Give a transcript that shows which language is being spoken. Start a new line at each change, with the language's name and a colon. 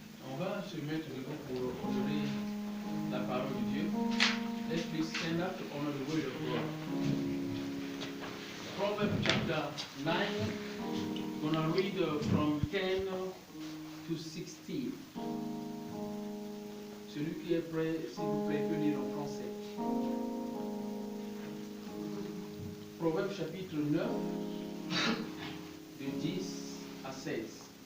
French: On va se mettre debout pour honorer la parole de Dieu.
English: Let's please stand up to honor the word of God. Proverbs chapter 9, gonna read from 10 to 16.
French: Celui qui est prêt, s'il vous plaît, peut lire en français. Proverbes chapitre 9, de 10 à 16.